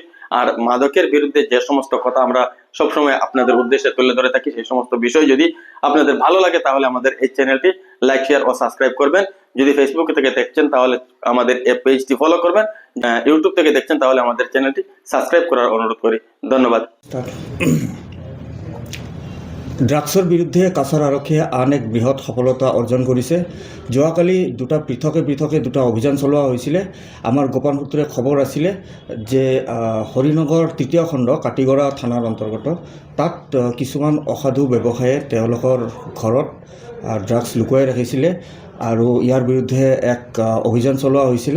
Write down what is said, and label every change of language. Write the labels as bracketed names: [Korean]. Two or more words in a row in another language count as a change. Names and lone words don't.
[Bangla] আর মাদকের বিরুদ্ধে যে সমস্ত কথা আমরা সবসময় আপনাদের উদ্দেশ্যে তুলে ধরে থাকি, সেই সমস্ত বিষয় যদি আপনাদের ভালো লাগে তাহলে আমাদের এই চ্যানেলটি লাইক, শেয়ার ও সাবস্ক্রাইব করবেন। যদি ফেসবুক থেকে দেখছেন তাহলে আমাদের এই পেজটি ফলো করবেন, ইউটিউব থেকে দেখছেন তাহলে আমাদের চ্যানেলটি সাবস্ক্রাইব করার অনুরোধ করি। ধন্যবাদ। [Assamese] ড্ৰাগছৰ বিৰুদ্ধে কাছাৰ আৰক্ষীয়ে আন এক বৃহৎ সফলতা অৰ্জন কৰিছে। যোৱাকালি পৃথকে দুটা অভিযান চলোৱা হৈছিলে। আমাৰ গোপন সূত্ৰে খবৰ আছিলে যে হৰিনগৰ 3য় খণ্ড কাটিগড়া থানাৰ অন্তৰ্গত তাত কিছুমান অসাধু ব্যৱসায়ে তেওঁলোকৰ ঘৰত ড্ৰাগছ লুকুৱাই ৰাখিছিলে আৰু ইয়াৰ বিৰুদ্ধে এক অভিযান চলোৱা হৈছিলে।